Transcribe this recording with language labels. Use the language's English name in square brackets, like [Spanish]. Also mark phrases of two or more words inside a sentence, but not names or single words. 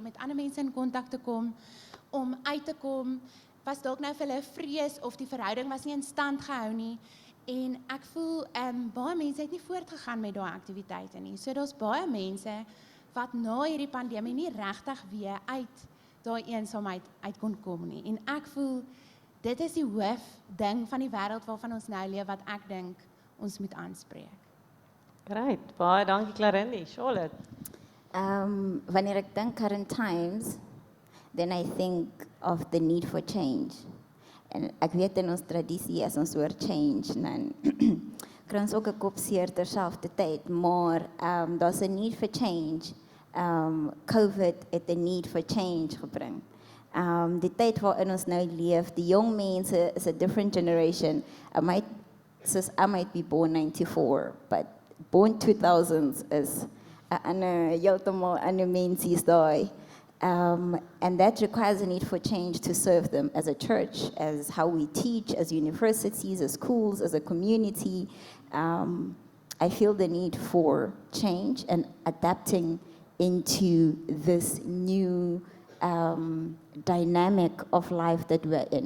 [Afrikaans] met ander mense in kontak te kom, om uit te kom, was dalk nou vir hulle vrees, of die verhouding was nie in stand gehou nie, en ek voel, baie mense het nie voortgegaan met daai aktiwiteite nie, so daar's baie mense, wat na hierdie pandemie nie regtig weer uit daai eensaamheid uit kon kom nie, en ek voel, dit is die hoof ding van die wêreld waarvan ons nou leef, wat ek dink ons moet aanspreek. Great, baie dankie Clarindi. Charlotte. Wanneer ek dink [English] current times, then I think of the need for change. [Afrikaans] En ek weet in ons tradisie as ons oor change, dan kry ons ook 'n kopseer terselfdertyd, maar daar's 'n [English] need for change. [Afrikaans] COVID het 'n [English] need for change [Afrikaans] gebring. Die tyd waarin ons nou leef, die jong mense is [English] a different generation. I might be born 94, but born 2000s is [Afrikaans] 'n heeltemal ander mensies daai. [English] And that requires a need for change to serve them as a church, as how we teach, as universities, as schools, as a community. I feel the need for change and adapting into this new dynamic of life that we're in.